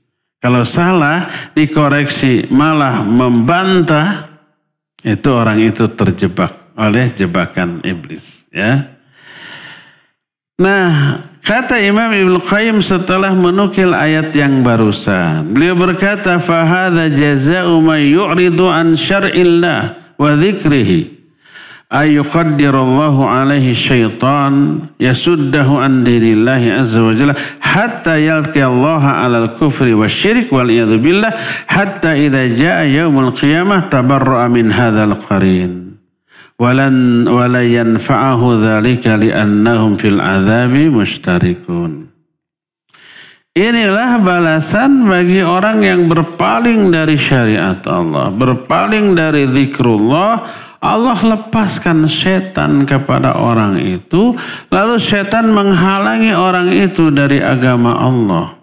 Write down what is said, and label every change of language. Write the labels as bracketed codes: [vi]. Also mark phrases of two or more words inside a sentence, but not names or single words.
[id] Kalau salah, dikoreksi, malah membantah, itu orang itu terjebak oleh jebakan iblis. Ya. Nah, kata Imam Ibnu Qayyim setelah menukil ayat yang barusan, beliau berkata, [ar] فهذا جزاء من يعرض عن شرع الله وذكره أن يقدر الله عليه شيطانا يصده عن دين الله عز وجل حتى يلقى الله على الكفر والشرك والعياذ بالله حتى إذا جاء يوم القيامة تبرأ من هذا القرين. ولا ينفعه ذلك لأنهم في العذاب مشتركون. [id] Inilah balasan bagi orang yang berpaling dari syariat Allah, berpaling dari zikrullah. Allah lepaskan setan kepada orang itu, lalu setan menghalangi orang itu dari agama Allah.